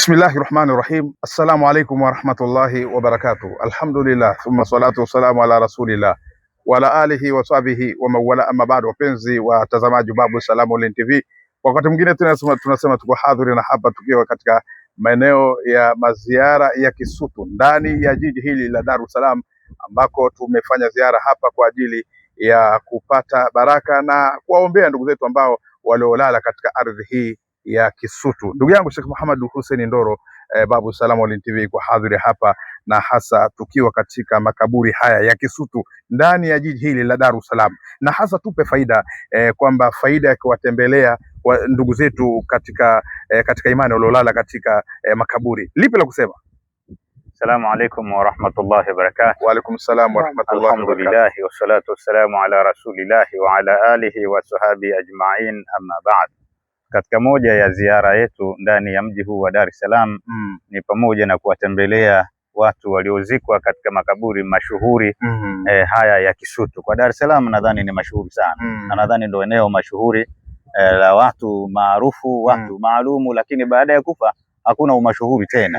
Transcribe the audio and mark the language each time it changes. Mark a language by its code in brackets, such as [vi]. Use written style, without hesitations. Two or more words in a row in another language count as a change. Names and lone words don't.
[ar] بسم الله الرحمن الرحيم. السلام عليكم ورحمة الله وبركاته. الحمد لله ثم الصلاة والسلام على رسول الله وعلى آله وصحبه ومن والاه، أما بعد. [sw] Wapenzi watazamaji Babu Salam Online TV, wakati mwingine tunasema tuko hadhuri na hapa tukiwa katika maeneo ya maziara ya Kisutu ndani ya jiji hili la Dar es Salaam, ambako tumefanya ziara hapa kwa ajili ya kupata baraka na kuwaombea ndugu zetu ambao waliolala katika ardhi hii ya Kisutu. Ndugu yangu Sheikh Muhammad Hussein Ndoro, Babu Salam Online TV kwa hadhiri hapa, na hasa tukiwa katika makaburi haya ya Kisutu ndani ya jiji hili la Dar es Salaam, na hasa tupe faida kwamba faida ya kuwatembelea ndugu zetu katika imani waliolala katika makaburi. Lipi la kusema? [ar] السلام عليكم ورحمة الله وبركاته. وعليكم السلام ورحمة الله وبركاته. الحمد لله والصلاة والسلام على رسول الله وعلى آله وصحبه أجمعين، أما بعد. [sw] Katika moja ya ziara yetu ndani ya mji huu wa Dar es Salaam ni pamoja na kuwatembelea watu waliozikwa katika makaburi mashuhuri haya ya Kisutu. Kwa Dar es Salaam nadhani ni mashuhuri sana, na nadhani ndio eneo mashuhuri la watu maarufu, watu maalumu, lakini baada ya kufa hakuna umashuhuri tena.